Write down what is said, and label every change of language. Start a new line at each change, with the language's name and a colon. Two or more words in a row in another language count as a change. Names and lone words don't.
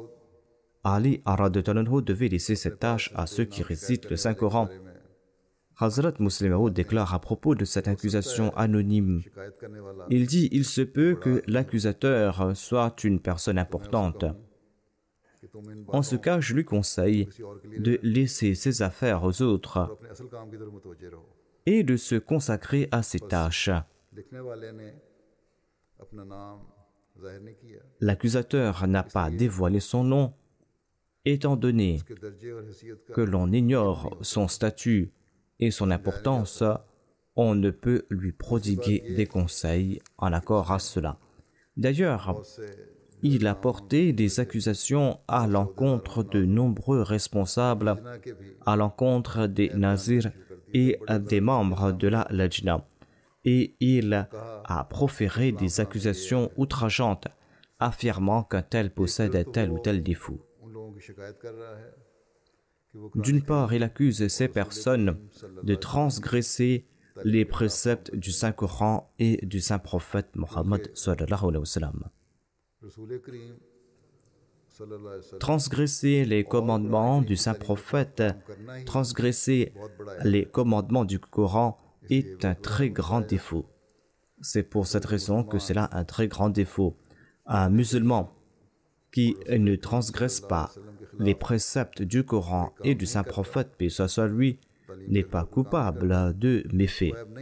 French: Ali devait laisser cette tâche à ceux qui récitent le Saint-Coran. Hazrat Muslim Maud déclare à propos de cette accusation anonyme:
Urdu: شکایت کرنے والا
French: il dit, il se peut que l'accusateur soit une personne importante.
Urdu: کہ تم ان
French: En ce cas, je lui conseille de laisser ses affaires aux autres
Urdu: اپنے اصل کام کی طرف متوجہ رہو
French: et de se consacrer à ses tâches.
Urdu: لکھنے والے نے اپنا نام ظاہر نہیں کیا
French: L'accusateur n'a pas dévoilé son nom, étant donné
Urdu: کہ درجے اور حیثیت کا
French: que l'on ignore son statut et son importance, on ne peut lui prodiguer des conseils en accord à cela. D'ailleurs, il a porté des accusations à l'encontre de nombreux responsables, à l'encontre des nazirs et des membres de la Lajna. Et il a proféré des accusations outrageantes, affirmant qu'un tel possède tel ou tel défaut.
Urdu: ان لوگوں کی شکایت کر رہا ہے کہ وہ
French: D'une part, il accuse ces personnes de transgresser les préceptes du Saint-Coran et du Saint-Prophète Mohammed
Arabic: صلى الله عليه وسلم.
Urdu: رسول کریم
Arabic: صلى الله عليه وسلم
French: Transgresser les commandements du Saint-Prophète, transgresser les commandements du Coran est un très grand défaut. C'est pour cette raison que c'est là un très grand défaut. Un musulman qui ne transgresse pas les préceptes du Coran et du saint prophète, paix soit sur lui, n'est pas coupable de méfaits.